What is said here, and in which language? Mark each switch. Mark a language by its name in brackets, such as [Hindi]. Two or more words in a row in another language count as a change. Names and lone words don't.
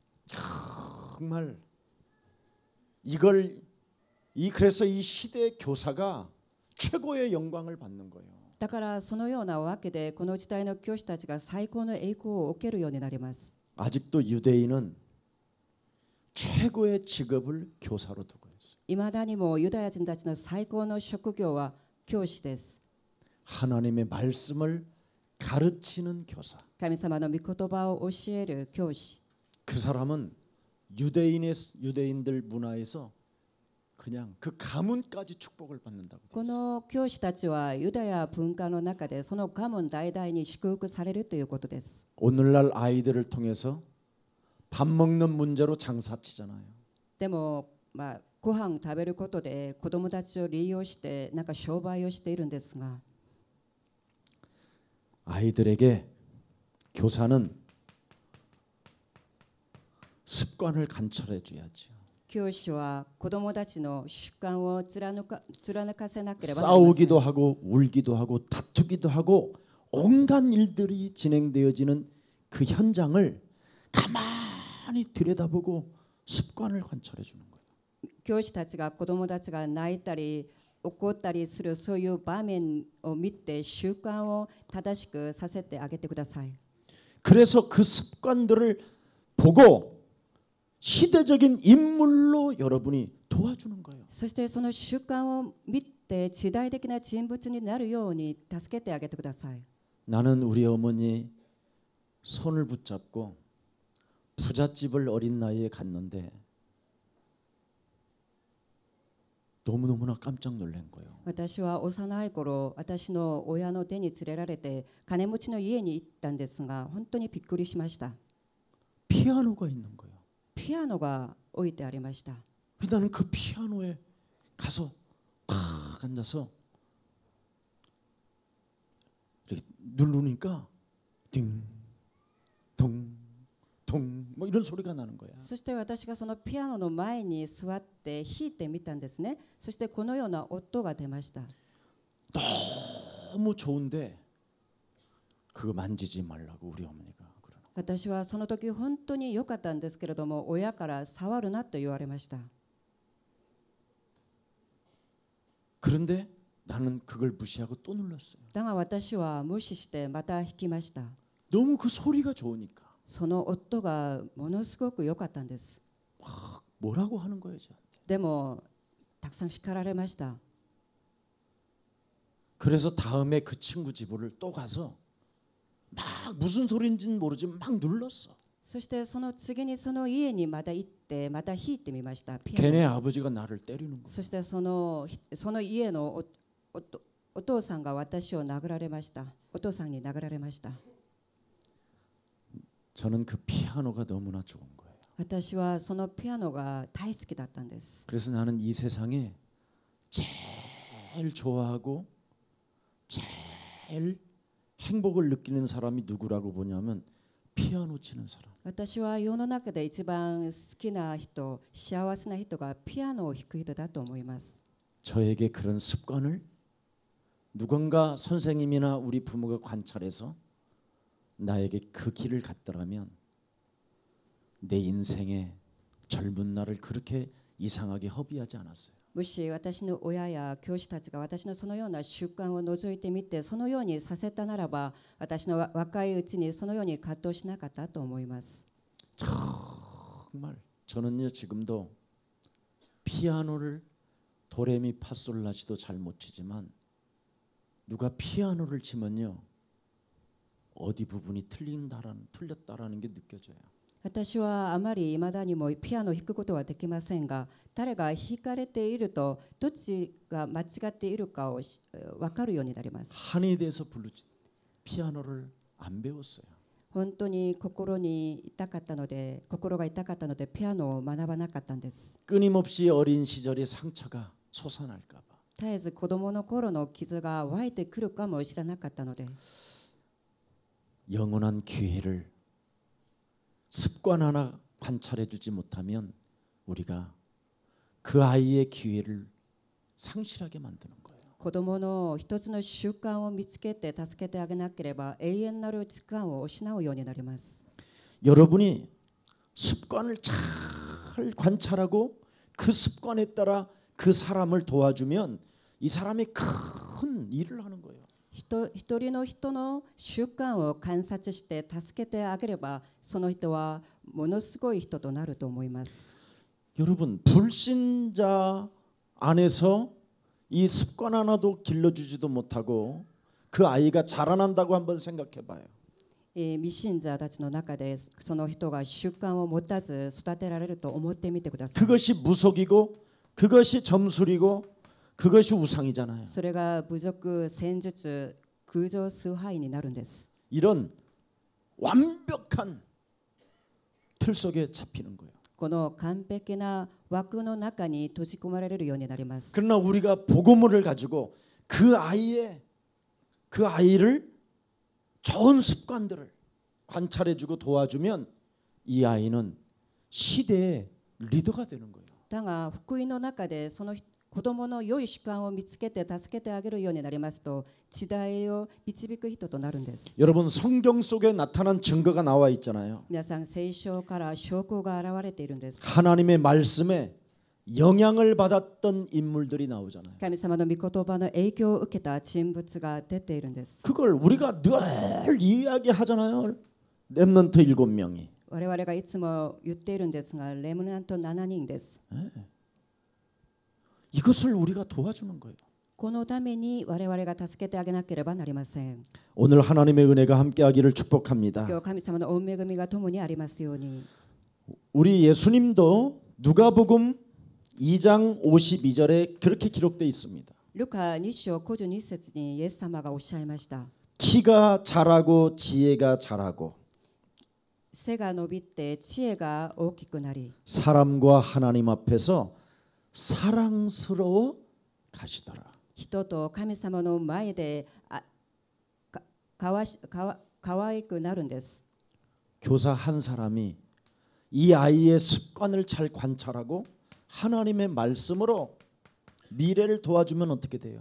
[Korean] 정말 그래서 이 시대의 교사가 최고의 영광을 받는 거예요. [Japanese] だからそのようなわけでこの時代の教師たちが最高の栄光を受けるようになります。 [Korean] 아직도 유대인은 최고의 직업을 교사로 두고 있어요. [Japanese] いまだにもユダヤ人たちの最高の職業は教師です。 [Korean] 하나님의 말씀을 가르치는 교사. [Japanese] 神様の御言葉を教える教師。 [Korean] 그 사람은 유대인들 문화에서 그냥 그 가문까지 축복을 받는다고. [Japanese] この教師たちはユダヤ文化の中でその家門代々に祝福されるということです。 [Korean] 오늘날 아이들을 통해서 밥 먹는 문제로 장사치잖아요. [Japanese] でもご飯食べることで子供たちを利用して商売をしているんですが [Korean] 아이들에게 교사는 습관을 관철해 줘야죠. [Japanese] 教師は子供たちの習慣を貫かせなければなりません。 [Korean] 싸우기도 하고 울기도 하고 다투기도 하고 온갖 일들이 진행되어지는 그 현장을 가만히 들여다보고 습관을 관철해 주는 거예요. [Japanese] 教師たちが子供たちが泣いたり怒ったりするそういう場面を見て習慣を正しくさせてあげてください。 [Korean] 그래서 그 습관들을 보고 시대적인 인물로 여러분이 도와주는 거예요. [Japanese] そしてその習慣を見て時代的な人物になるように助けてあげてください。 [Korean] 나는 우리 어머니 손을 붙잡고 부잣집을 어린 나이에 갔는데 너무너무나 깜짝 놀란 거예요. [Japanese] 私は幼い頃、私の親の手に連れられて金持ちの家に行ったんですが、本当にびっくりしました。 [Korean] 피아노가 있는 거예요. [Japanese] ピアノが置いてありました。 [Korean] 나는 그 피아노에 가서 탁 앉아서 이렇게 누르니까 띵동동 뭐 이런 소리가 나는 거야. [Japanese] そして私がそのピアノの前に座って弾いてみたんですね。そしてこのような音が出ました。 [Korean] 너무 좋은데 그거 만지지 말라고 우리 어머니가 그러는. [Japanese] 私はその時本当に良かったんですけれども、親から触るなと言われました。 [Korean] 그런데 나는 그걸 무시하고 또 눌렀어요. [Japanese] だが私は無視してまた弾きました。 [Korean] 너무 그 소리가 좋으니까 [Japanese] その音がものすごく良かったんです。 [Korean] 막 뭐라고 하는 거예요 저한테. [Japanese] でもたくさん叱られました。 [Korean] 그래서 다음에 그 친구 집을 또 가서 막 무슨 소리인지는 모르지만 막 눌렀어. [Japanese] そしてその次にその家にまた行ってまた弾いてみました。ピアノ。 [Korean] 걔네 아버지가 나를 때리는 거야. [Japanese] そしてその家のお父さんが私を殴られました。お父さんに殴られました。 [Korean] 저는 그 피아노가 너무나 좋은 거예요. [Japanese] 私はそのピアノが大好きだったんです。 [Korean] 그래서 나는 이 세상에 제일 좋아하고 제일 행복을 느끼는 사람이 누구라고 보냐면 피아노 치는 사람. [Japanese] 私は世の中で一番好きな人、幸せな人がピアノを弾く人だと思います。 [Korean] 저에게 그런 습관을 누군가 선생님이나 우리 부모가 관찰해서 나에게 그 길을 갔더라면 내 인생의 젊은 날을 그렇게 이상하게 허비하지 않았어요. [Japanese] もし私の親や教師たちが私のそのような習慣を覗いてみてそのようにさせたならば、私の若いうちにそのように葛藤しなかったと思います。 [Korean] 정말 저는요 지금도 피아노를 도레미파솔라시도 잘 못 치지만 누가 피아노를 치면요 어디 부분이 틀렸다라는 게 느껴져요. [Japanese] 私はあまり未だにもピアノを弾くことはできませんが、誰が弾かれているとどっちが間違っているかを分かるようになります。 [Korean] 한에 대해서 부르지 피아노를 안 배웠어요. [Japanese] 本当に心が痛かったのでピアノを学ばなかったんです。 [Korean] 끊임없이 어린 시절의 상처가 솟아날까 봐. [Japanese] 絶えず子供の頃の傷が湧いてくるかも知らなかったので、 [Korean] 영원한 기회를 습관 하나 관찰해 주지 못하면 우리가 그 아이의 기회를 상실하게 만드는 거예요. [Japanese] 子供の一つの習慣を見つけて助けてあげなければ永遠なる時間を失うようになります。 [Korean] 여러분이 습관을 잘 관찰하고 그 습관에 따라 그 사람을 도와주면 이 사람이 큰 일을 하는 거예요. [Japanese] 一人の人の習慣を観察して助けてあげれば、その人はものすごい人となると思います。 [Korean] 여러분 불신자 안에서 이 습관 하나도 길러주지도 못하고 그 아이가 자라난다고 한번 생각해봐요. [Japanese] 未信者たちの中でその人が習慣を持たず育てられると思ってみてください。 [Korean] 그것이 무속이고 그것이 점술이고 그것이 우상이잖아요. [Japanese] それが部族、戦術、空上崇拝になるんです。 [Korean] 이런 완벽한 틀 속에 잡히는 거예요. [Japanese] この完璧な枠の中に閉じ込まれるようになります。 [Korean] 그러나 우리가 복음을 가지고 그 아이를 좋은 습관들을 관찰해주고 도와주면 이 아이는 시대의 리더가 되는 거예요. [Japanese] だが福音の中でその子供の良い習慣を見つけて助けてあげるようになりますと、時代を導く人となるんです。 [Korean] 여러분 성경 속에 나타난 증거가 나와 있잖아요. [Japanese] 皆さん聖書から証拠が現れているんです。 [Korean] 하나님의 말씀에 영향을 받았던 인물들이 나오잖아요. [Japanese] 神様の御言葉の影響を受けた人物が出ているんです。 [Korean] 그걸 우리가 늘 이야기하잖아요. 렘넌트 7명이. [Japanese] 我々がいつも言っているんですが、レムナント7人です。 [Korean] 이것을 우리가 도와주는 거예요. [Japanese] このために我々が助けてあげなければなりません。 [Korean] 오늘 하나님의 은혜가 함께하기를 축복합니다. [Japanese] 今日神様の御恵みが共にありますように。 [Korean] 우리 예수님도 누가복음 2장 52절에 그렇게 기록되어 있습니다. [Japanese] ルカ2章52節にイエス様がおっしゃいました。 [Korean] 키가 자라고 지혜가 자라고 [Japanese] 背が伸びて知恵が大きくなり、 [Korean] 사람과 하나님 앞에서 사랑스러워 가시더라. [Japanese] 人と神様の前で可愛くなるんです。 [Korean] 교사 한 사람이 이 아이의 습관을 잘 관찰하고 하나님의 말씀으로 미래를 도와주면 어떻게 돼요?